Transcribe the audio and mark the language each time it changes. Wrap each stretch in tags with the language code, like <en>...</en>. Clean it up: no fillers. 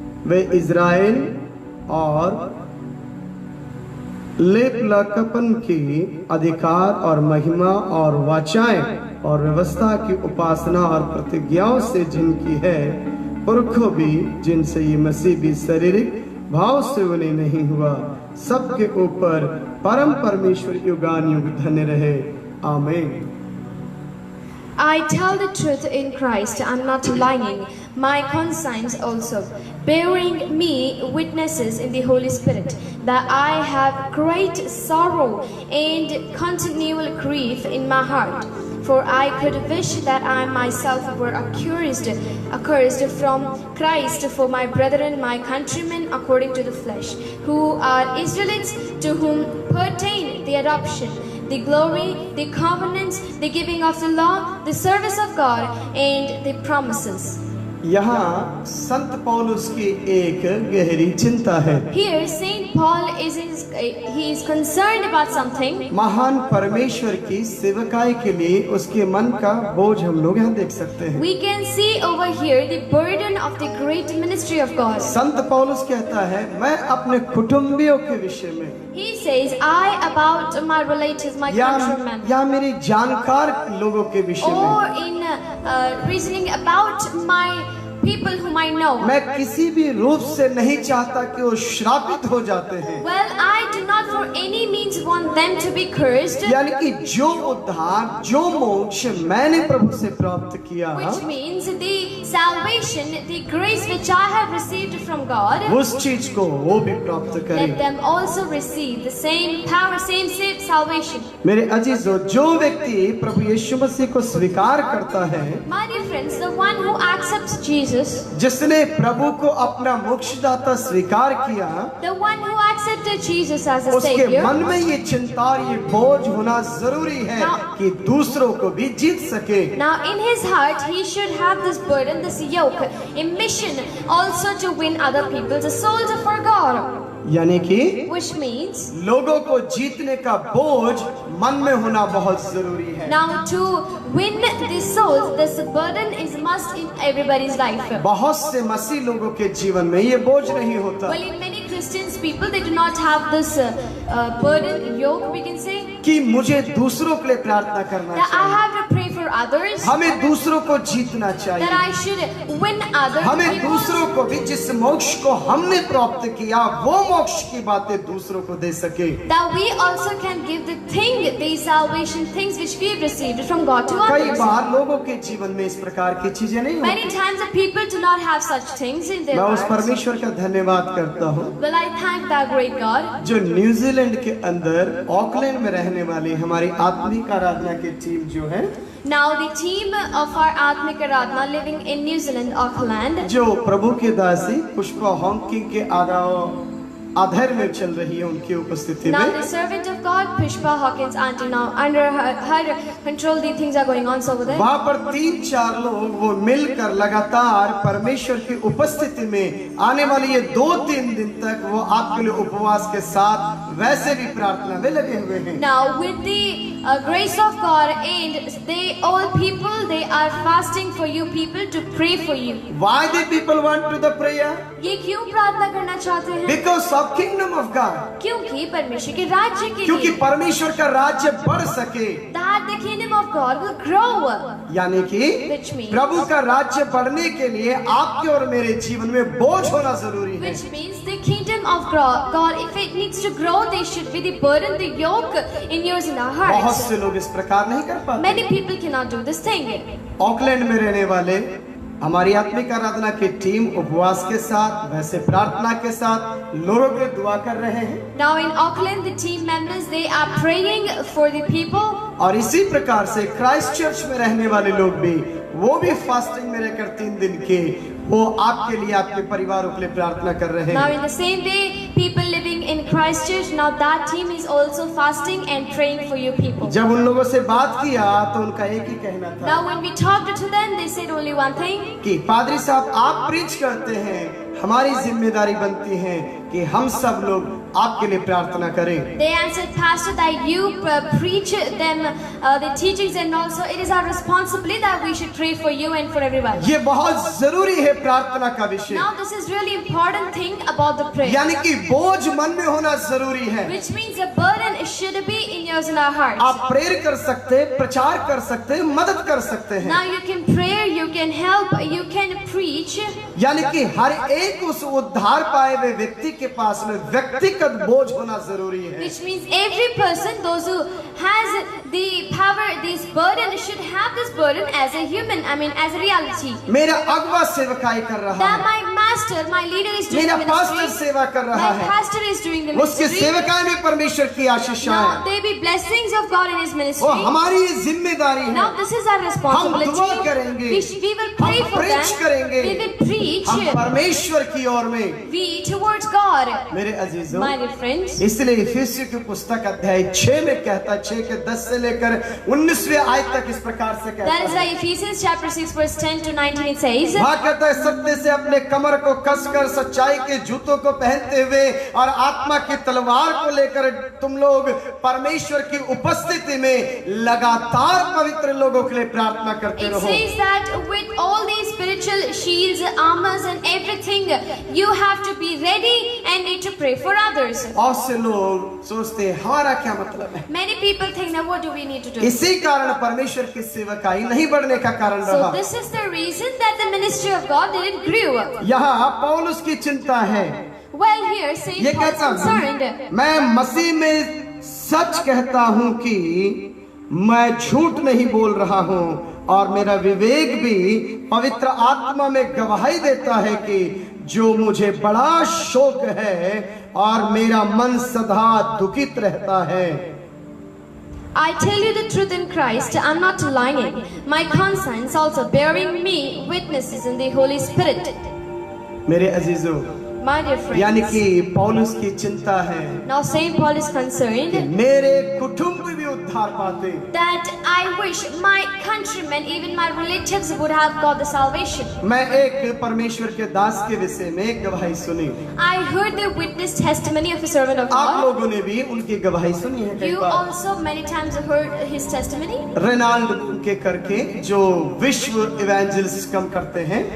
<hi>वे Israel और लेपलकपन के अधिकार और महिमा और वाचाएं और व्यवस्था की उपासना और प्रतिज्ञाओं से जिनकी है, पुरखों भी जिनसे ये मसीह भी शारीरिक भाव से उन्हें नहीं हुआ, सबके ऊपर परम परमेश्वर युगानुयुग धन्य रहे। आमीन।</hi> <en>I tell the truth in Christ, I'm not lying. My conscience also, bearing me witnesses in the Holy Spirit, that I have great sorrow and continual grief in my heart. For I could wish that I myself were accursed from Christ for my brethren, my countrymen according to the flesh, who are Israelites, to whom pertain the adoption, the glory, the covenants, the giving of the law, the service of God, and the promises.</en> <hi>यहाँ संत पौलुस की एक गहरी चिंता है।</hi> <en>Here Saint Paul he is concerned about something.</en> <hi>महान परमेश्वर की सेवकाई के लिए उसके मन का बोझ हम लोग यहाँ देख सकते हैं।</hi> <en>We can see over here the burden of the great ministry of God.</en> <hi>संत पौलुस कहता है, मैं अपने कुटुंबियों के विषय में,</hi> <en>He says, I about my relatives, my countrymen,</en> <hi>या मेरी जानकार लोगों के विषय में,</hi> <en>or in reasoning about my people whom I know.</en> <hi>मैं किसी भी रूप से नहीं चाहता कि वो श्रापित हो जाते हैं।</hi> <en>Well, I do not for any means want them to be cursed.</en> <hi>यानी कि जो उद्धार, जो मोक्ष मैंने प्रभु से प्राप्त किया,</hi> <en>Which means the salvation, the grace which I have received from God,</en> <hi>उस चीज को वो भी प्राप्त</hi> <en>let</en> <hi>करें।</hi> <en>them also receive the same power, same salvation.</en> <hi>मेरे अजीजों, जो व्यक्ति प्रभु यीशु मसीह को स्वीकार करता है,</hi> <en>My dear friends, the one who accepts Jesus,</en> <hi>जिसने प्रभु को अपना मोक्षदाता स्वीकार किया,</hi> <en>the one who accepted Jesus as a</en> <hi>उसके</hi> <en>savior,</en> <hi>मन में ये चिंता और ये बोझ होना जरूरी है कि दूसरों को भी जीत सके।</hi> <en>now in his heart he should have this burden, this yoke, a mission also to win other people's souls for God.</en> <hi>यानी कि</hi> <en>Which means</en> <hi>लोगों को जीतने का बोझ मन में होना बहुत जरूरी है।</hi> <en>now to win the souls, this burden is must in everybody's life.</en> <hi>बहुत से मसीह लोगों के जीवन में ये बोझ नहीं होता</hi> <en>Well, in many Christians people, they do not have this burden, yoke, we can say,</en> <hi>कि मुझे दूसरों के लिए प्रार्थना करना</hi> <en>that I</en> <hi>चाहिए,</hi> <en>have to pray for others,</en> <hi>हमें दूसरों को जीतना</hi> <en>that</en> <hi>चाहिए,</hi> <en>I should win others.</en> <hi>हमें</hi> <en>We want-</en> <hi>दूसरों को भी जिस मोक्ष को हमने प्राप्त किया, वो मोक्ष की बातें दूसरों को दे सके।</hi> <en>that we also can give the salvation things which we have received from God to</en> <hi>कई</hi> <en>others.</en> <hi>बार लोगों के जीवन में इस प्रकार की चीजें नहीं</hi> <en>Many</en> <hi>होती।</hi> <en>times the people do not have such things in their</en> <hi>मैं उस</hi> <en>lives.</en> <hi>परमेश्वर का धन्यवाद करता हूँ</hi> <en>Well, I thank that great God.</en> <hi>जो न्यूजीलैंड के अंदर ऑकलैंड में रहने वाली हमारी आत्मिक आराधना की टीम जो है,</hi> <en>Now the team of our Atmik Aradhana living in New Zealand, Auckland,</en> <hi>जो प्रभु के दासी पुष्पा हॉकिंग के आधार में चल रही है, उनकी उपस्थिति</hi> <en>now</en> <hi>में</hi> <en>the servant of God, Pushpa Hawkins auntie, now under her control the things are going on over there.</en> <hi>वहाँ पर 3-4 लोग वो मिलकर लगातार परमेश्वर की उपस्थिति में आने वाले ये 2-3 दिन तक वो आपके लिए उपवास के साथ वैसे भी प्रार्थना में लगे हुए हैं।</hi> <en>Now with the grace of God, and they all people, they are fasting for you people to pray for you. Why the people want to the prayer?</en> <hi>ये क्यों प्रार्थना करना चाहते हैं?</hi> <en>Because of kingdom of God.</en> <hi>क्योंकि परमेश्वर के राज्य के क्योंकि लिए, परमेश्वर का राज्य बढ़ सके,</hi> <en>that the kingdom of God will grow.</en> <hi>यानी कि</hi> <en>Which means-</en> <hi>प्रभु का राज्य बढ़ने के लिए आपके और मेरे जीवन में बोझ होना जरूरी है।</hi> <en>Which means the kingdom of God, if it needs to grow, there should be the burden, the yoke in yours and our</en> <hi>बहुत</hi> <en>hearts.</en> <hi>से लोग इस प्रकार नहीं कर पाते।</hi> <en>Many people cannot do this thing.</en> <hi>Auckland में रहने वाले हमारी आत्मिक आराधना की टीम उपवास के साथ, वैसे प्रार्थना के साथ लोगों के दुआ कर रहे हैं।</hi> <en>Now in Auckland, the team members, they are praying for the people.</en> <hi>और इसी प्रकार से क्राइस्ट चर्च में रहने वाले लोग भी, वो भी फास्टिंग में रहकर 3 दिन के, वो आपके लिए, आपके परिवारों के लिए प्रार्थना कर रहे</hi> <en>Now</en> <hi>हैं।</hi> <en>in the same way, people living in Christchurch, now that team is also fasting and praying for you people.</en> <hi>जब उन लोगों से बात किया तो उनका एक ही कहना था</hi> <en>Now when we talked to them, they said only one thing.</en> <hi>कि पादरी साहब आप प्रीच करते हैं, हमारी जिम्मेदारी बनती है कि हम सब लोग आपके लिए प्रार्थना करें।</hi> <en>They answered, Pastor, that you preach them the teachings, and also it is our responsibility that we should pray for you and for everyone.</en> <hi>ये बहुत जरूरी है प्रार्थना का विषय,</hi> <en>Now this is really important thing about the prayer,</en> <hi>यानी कि बोझ मन में होना जरूरी है।</hi> <en>which means a burden should be in yours and our hearts.</en> <hi>आप प्रेयर कर सकते हैं, प्रचार कर सकते हैं, मदद कर सकते हैं,</hi> <en>Now you can pray, you can help, you can preach.</en> <hi>यानी कि हर एक उस उद्धार पाए हुए व्यक्ति के पास में व्यक्तिगत बोझ होना जरूरी है।</hi> <en>Which means every person, those who has the power, this burden, should have this burden as a human, as a reality.</en> <hi>मेरा अगवा सेवकाई कर रहा</hi> <en>That</en> <hi>है,</hi> <en>my master, my leader is doing</en> <hi>मेरा</hi> <en>the pastor ministry.</en> <hi>सेवा कर रहा</hi> <en>My</en> <hi>है,</hi> <en>pastor is doing the</en> <hi>उसके</hi> <en>ministry.</en> <hi>सेवकाई में परमेश्वर की आशीषाएं,</hi> <en>Now there be blessings of God in His</en> <hi>वो</hi> <en>ministry.</en> <hi>हमारी ये जिम्मेदारी है।</hi> <en>Now this is our responsibility.</en> <hi>हम दुआ करेंगे,</hi> <en>We will pray</en> <hi>हम</hi> <en>for preach them.</en> <hi>करेंगे,</hi> <en>We will preach.</en> <hi>हम परमेश्वर की ओर में।</hi> <en>We towards God.</en> <hi>मेरे अजीजों,</hi> <en>My dear friends.</en> <hi>इसलिए इफिसियों की पुस्तक अध्याय 6 में कहता, 6 के 10 से लेकर 19वें आयत तक इस प्रकार से कहता</hi> <en>That is why Ephesians chapter 6 verse 10 to 19 it says.</en> <hi>वहाँ कहता है, सत्य से अपने कमर को कसकर सच्चाई के जूतों को पहनते हुए और आत्मा की तलवार को लेकर तुम लोग परमेश्वर की उपस्थिति में लगातार पवित्र लोगों के लिए प्रार्थना करते</hi> <en>It</en> <hi>रहो।</hi> <en>says that with all these spiritual shields, armors and everything, you have to be ready and need to pray for others.</en> <hi>और से लोग सोचते हैं हमारा क्या मतलब है।</hi> <en>Many people think that what do we need to do?</en> <hi>इसी कारण परमेश्वर की सेवकाई नहीं बढ़ने का कारण</hi> <en>So</en> <hi>रहा।</hi> <en>this is the reason that the ministry of God didn't grow.</en> <hi>यहाँ पौलुस की चिंता है,</hi> <en>Well, here</en> <hi>ये</hi> <en>Saint Paul is</en> <hi>कहता</hi> <en>concerned.</en> <hi>हूँ, मैं मसीह में सच कहता हूँ कि मैं झूठ नहीं बोल रहा हूँ, और मेरा विवेक भी पवित्र आत्मा में गवाही देता है कि जो मुझे बड़ा शोक है और मेरा मन सदा दुखित रहता है।</hi> <en>I tell you the truth in Christ, I'm not lying. My conscience also bearing me witnesses in the Holy Spirit.</en> <hi>मेरे अजीजों,</hi> <en>My dear</en> <hi>यानी</hi> <en>friends.</en> <hi>कि पौलुस की चिंता है</hi> <en>Now Saint Paul is</en> <hi>कि</hi> <en>concerned</en> <hi>मेरे कुटुंब भी उद्धार पाते,</hi> <en>that I wish my countrymen, even my relatives, would have got the salvation.</en> <hi>मैं एक परमेश्वर के दास के विषय में गवाही सुनी।</hi> <en>I heard the witness testimony of a servant of</en> <hi>आप</hi> <en>God.</en> <hi>लोगों ने भी उनकी गवाही सुनी है कई</hi> <en>You</en> <hi>bar.</hi> <en>also many times heard his testimony.</en> <hi>Reginald के करके जो विश्व इवेंजलिस्ट कम करते हैं,</hi>